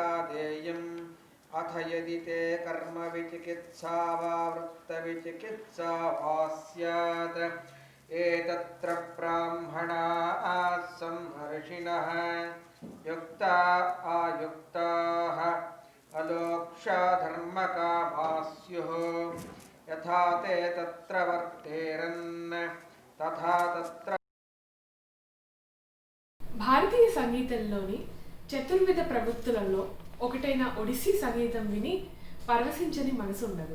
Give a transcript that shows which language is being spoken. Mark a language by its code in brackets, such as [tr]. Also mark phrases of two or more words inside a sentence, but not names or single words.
[sa] देयम् अथ यदि ते कर्मविचिकित्सा वा वृत्तविचिकित्सा वा स्यात् एतत्र ब्राह्मणाः सम्मर्षिणः युक्ता आयुक्ताः अलोक्षा धर्मकामाः स्युः यथा ते तत्र वर्तेरन् तथा तत्र [te] భారతీయ సంగీతంలోని చతుర్విధ ప్రవృత్తులలో ఒకటైన ఒడిస్సీ సంగీతం విని పరవశించని మనసు ఉండదు.